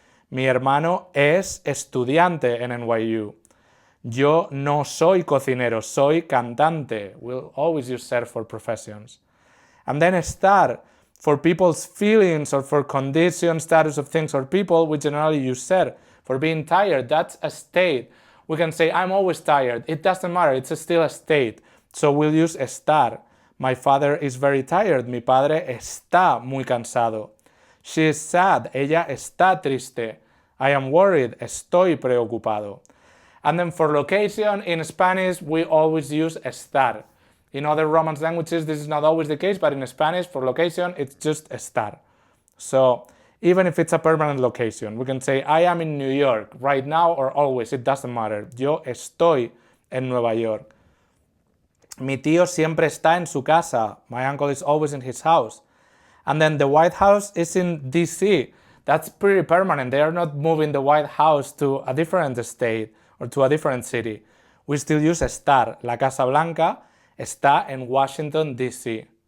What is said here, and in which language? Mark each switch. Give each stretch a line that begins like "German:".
Spanish: Mi hermano es estudiante en NYU. Yo no soy cocinero, soy cantante.
English: We'll always use ser for professions. And then estar. For people's feelings or for condition, status of things or people, we generally use ser. For being tired, that's a state. We can say, I'm always tired. It doesn't matter, it's still a state. So we'll use estar. My father is very tired.
Spanish: Mi padre está muy cansado.
English: She is sad.
Spanish: Ella está triste.
English: I am worried.
Spanish: Estoy preocupado.
English: And then for location, in Spanish, we always use estar. In other Romance languages, this is not always the case, but in Spanish, for location, it's just estar. So even if it's a permanent location, we can say, I am in New York right now or always, it doesn't matter.
Spanish: Yo estoy en Nueva York. Mi tío siempre está en su casa.
English: My uncle is always in his house. And then the White House is in DC. That's pretty permanent. They are not moving the White House to a different state or to a different city. We still use estar.
Spanish: La Casa Blanca está en Washington, D.C.